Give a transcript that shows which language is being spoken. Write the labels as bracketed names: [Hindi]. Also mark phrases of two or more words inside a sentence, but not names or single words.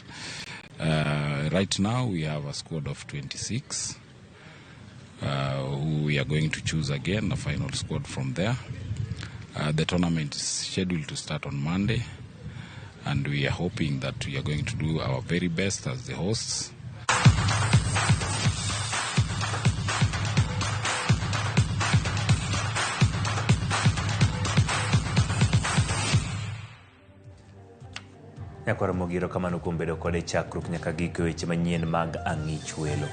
[English] Right now, we have a squad of 26 who we are going to choose again, a final squad from there. The tournament is scheduled to start on Monday, and we are hoping that we are going to do our very best as the hosts. [Luo (Kenya and Tanzania)] Ramogi kamano kuom bedo kode chakruok nyaka giko weche manyien mag ang'ich welo.